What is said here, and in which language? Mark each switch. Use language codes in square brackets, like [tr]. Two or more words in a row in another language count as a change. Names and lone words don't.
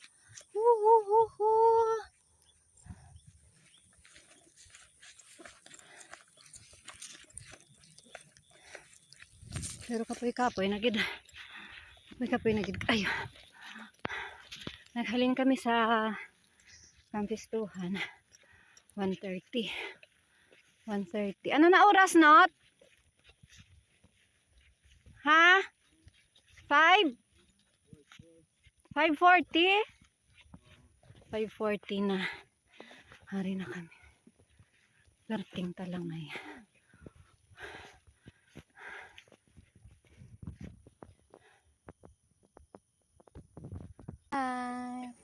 [hil] Woo! Pero kapoy-kapoy na gid. Kapoy na gid kayo. Naghalin kami sa kampistuhan. [tl] 1:30. 1:30. Ano na oras, [en] Not? [tl] Ha? 5? 5:40? 5:40 na. [hil] Hari na kami. Perting talang na yan. [en] Hi.